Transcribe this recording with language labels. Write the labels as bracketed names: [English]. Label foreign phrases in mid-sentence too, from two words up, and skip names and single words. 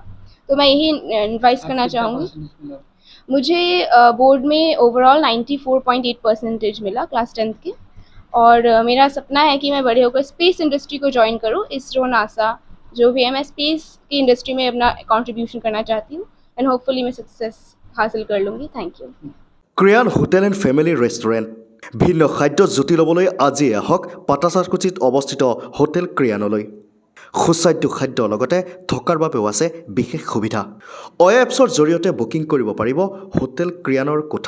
[Hindi] तो मैं यही एडवाइस करना चाहूँगी। मुझे बोर्ड में ओवरऑल 94.8% मिला क्लास 10th के। और मेरा सपना है कि मैं बड़े होकर [English] space industry [Hindi] को ज्वाइन करूँ, इसरो, नासा जो भी है। मैं स्पेस की इंडस्ट्री में अपना कंट्रीब्यूशन करना चाहती हूँ [English] and hopefully [Hindi] मैं सक्सेस हासिल कर लूँगी। [English] thank you. [Assamese] ক্ৰিয়ান হোটেল এণ্ড ফেমিলি ৰেষ্টুৰেণ্ট ভিন্ন খাদ্য জুতি ল'বলৈ আজি আহক পাটাচাৰকুচিত অৱস্থিত হোটেল ক্ৰিয়ানলৈ। সুস্বাদ্য খাদ্য লগতে থকাৰ বাবেও আছে বিশেষ সুবিধা। অয়া এপছৰ জৰিয়তে বুকিং কৰিব পাৰিব হোটেল ক্ৰিয়ানৰ কোঠা।